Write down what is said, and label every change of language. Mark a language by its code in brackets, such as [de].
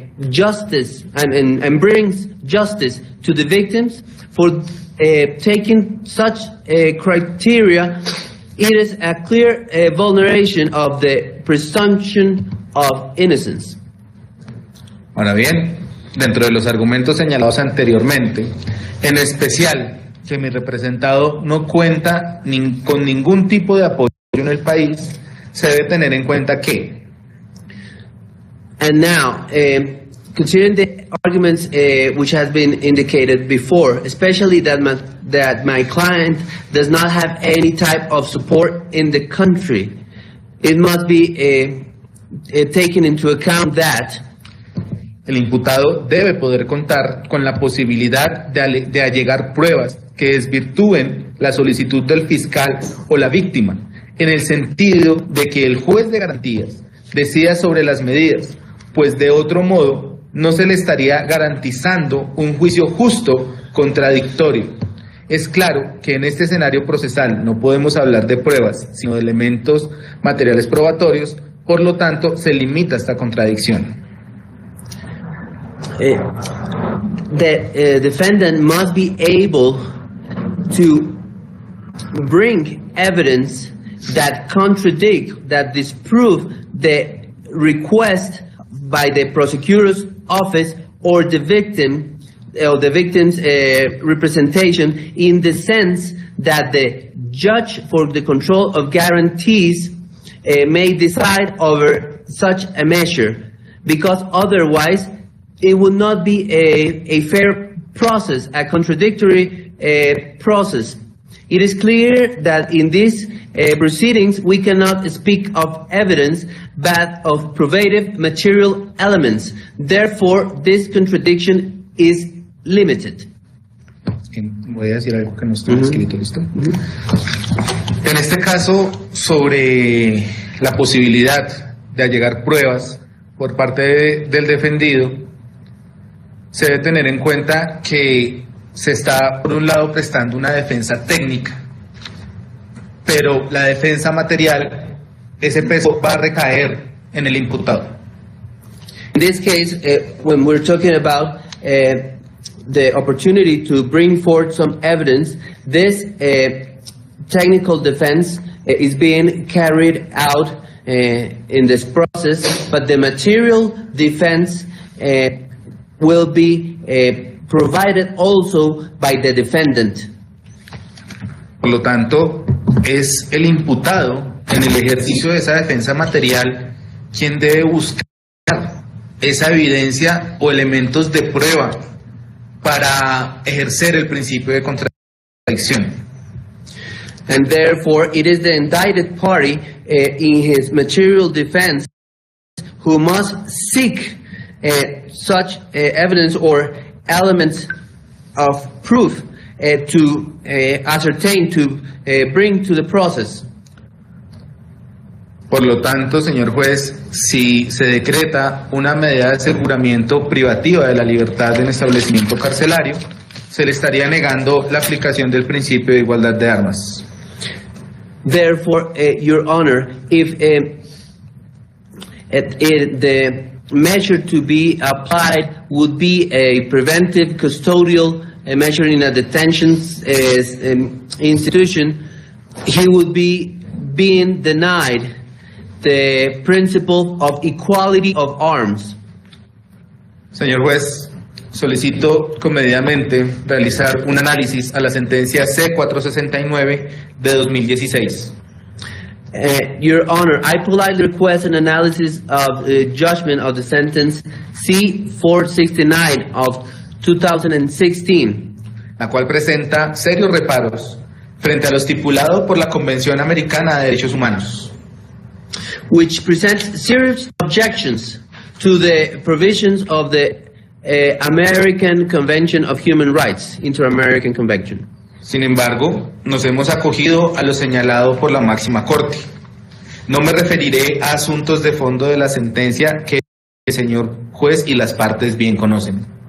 [en] justice and brings justice to the victims, for taking such criteria, it is a clear vulneration of the presumption of innocence. [es] Ahora bien, dentro de los argumentos señalados anteriormente, en especial que mi representado no cuenta con ningún tipo de apoyo en el país, se debe tener en cuenta que... [en] And now, considering the arguments which has been indicated before, especially that my client does not have any type of support in the country, it must be taken into account that [es] el imputado debe poder contar con la posibilidad de allegar pruebas que desvirtúen la solicitud del fiscal o la víctima, en el sentido de que el juez de garantías decida sobre las medidas, pues de otro modo no se le estaría garantizando un juicio justo contradictorio. Es claro que en este escenario procesal no podemos hablar de pruebas, sino de elementos materiales probatorios, por lo tanto se limita esta contradicción. [en] The defendant must be able to bring evidence that contradict, that disprove the request by the prosecutor's office or the victim, or the victim's representation, in the sense that the judge for the control of guarantees may decide over such a measure, because otherwise it would not be a fair process, a contradictory process. It is clear that in these proceedings we cannot speak of evidence but of probative material elements. Therefore, this contradiction is limited. [es] Voy a decir algo que no está escrito, ¿listo? En este caso, sobre la posibilidad de allegar pruebas por parte del defendido, se debe tener en cuenta que se está, por un lado, prestando una defensa técnica, pero la defensa material, ese peso va a recaer en el imputado. [en] In this case, when we're talking about the opportunity to bring forth some evidence, this technical defense is being carried out in this process, but the material defense will be provided also by the defendant. [es] Por lo tanto, es el imputado en el ejercicio de esa defensa material quien debe buscar esa evidencia o elementos de prueba para ejercer el principio de contradicción. [en] And therefore, it is the indicted party in his material defense who must seek such evidence or elements of proof to ascertain, to bring to the process. [es] Por lo tanto, señor juez, si se decreta una medida de aseguramiento privativa de la libertad en establecimiento carcelario, se le estaría negando la aplicación del principio de igualdad de armas. [en] Therefore, Your Honor, if the measure to be applied would be a preventive custodial measure in a detention institution, he would be being denied the principle of equality of arms. [es] Señor juez, solicito comedidamente realizar un análisis a la sentencia C-469 de 2016. [en] Your Honor, I politely request an analysis of the judgment of the sentence C-469 of 2016. [es] La cual presenta serios reparos frente a lo estipulado por la Convención Americana de Derechos Humanos, [en] which presents serious objections to the provisions of the American Convention of Human Rights, Inter-American Convention. [es] Sin embargo, nos hemos acogido a lo señalado por la máxima corte. No me referiré a asuntos de fondo de la sentencia que el señor juez y las partes bien conocen.